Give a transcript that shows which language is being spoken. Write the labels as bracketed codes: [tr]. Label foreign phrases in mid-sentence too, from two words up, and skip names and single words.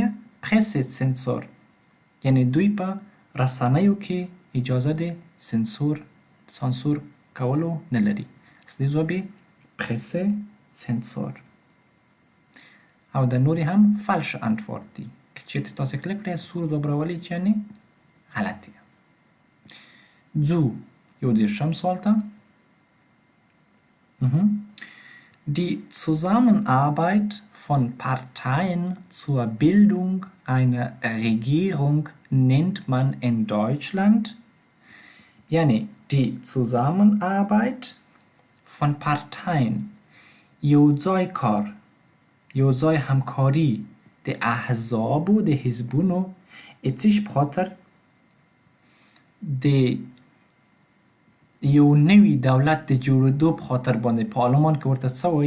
[ps] Pressezensur یعنی دوی په رسنیو کې اجازه د سانسور کولو نه لري. اصلي ځواب یې Pressezensur. او د نورې هم [de] falsche Antwort [ps] دی. که چیرته تاسې کلیک کړئ سور ځواب راولي چې یعنې غلط دی. ځو یو دېرشم سوال ته. [de] Die Zusammenarbeit von Parteien zur Bildung einer Regierung nennt man in Deutschland. [ps] یعنی [de] die Zusammenarbeit von Parteien [ps] یوځای کار، یوځای همکاری د احزابو د حزبونو اتیش بخاطر د یو نوی دولت د جوړېدو په خاطر باندې په آلمان کې ورته څه وایي؟